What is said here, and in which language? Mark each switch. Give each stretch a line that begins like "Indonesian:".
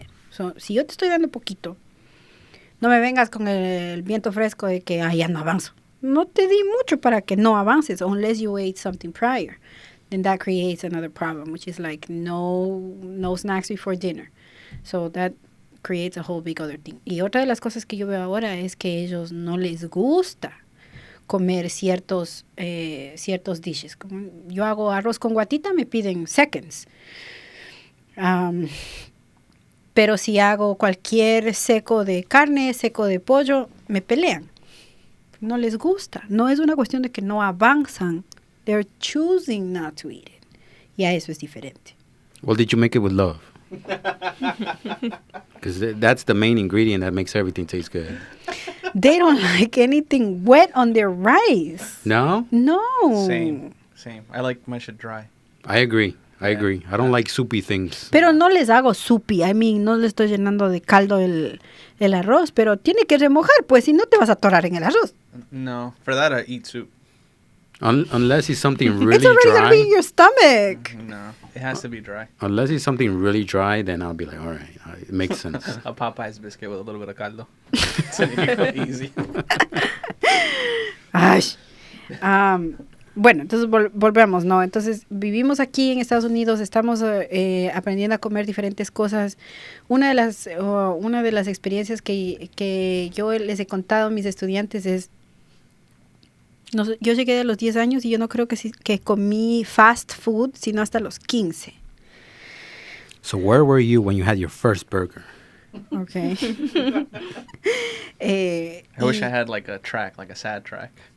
Spanish: So, si yo te estoy dando poquito, no me vengas con el viento fresco de que ya no avanzo. No te di mucho para que no avances,
English: unless you ate something prior. Then that creates another problem, which is like no snacks before dinner. So that creates a whole big other thing.
Spanish: Y otra de las cosas que yo veo ahora es que ellos no les gusta comer ciertos dishes. Como yo hago arroz con guatita, me piden seconds. Pero si hago cualquier seco de carne, seco de pollo, me pelean. No les gusta. No es una cuestión de que no avanzan.
English: They're choosing not to eat it.
Spanish: Y a eso es diferente.
English: Well, did you make it with love? Because that's the main ingredient that makes everything taste good. They don't like anything wet on their rice. No? No. Same. I like my shit dry. I agree. I don't like soupy things.
Spanish: Pero no les hago soupy. I mean, no le estoy llenando de caldo el arroz, pero tiene que remojar, pues si no te vas a atorar en el arroz.
English: No, for that I eat soup. Unless it's something really It's already gonna be in dry. your stomach. No, it has to be dry. Unless it's something really dry, then I'll be like, all right, it makes sense. A Popeye's biscuit with a little bit of caldo. So you can go easy. Ay.
Spanish: Bueno, entonces volvemos, ¿no? Entonces vivimos aquí en Estados Unidos, estamos aprendiendo a comer diferentes cosas. Una de las experiencias que yo les he contado a mis estudiantes es, yo llegué a los 10 años y yo no creo que comí fast food, sino hasta los 15.
English: So where were you when you had your first burger? Okay. I wish I had like a track, like a sad track.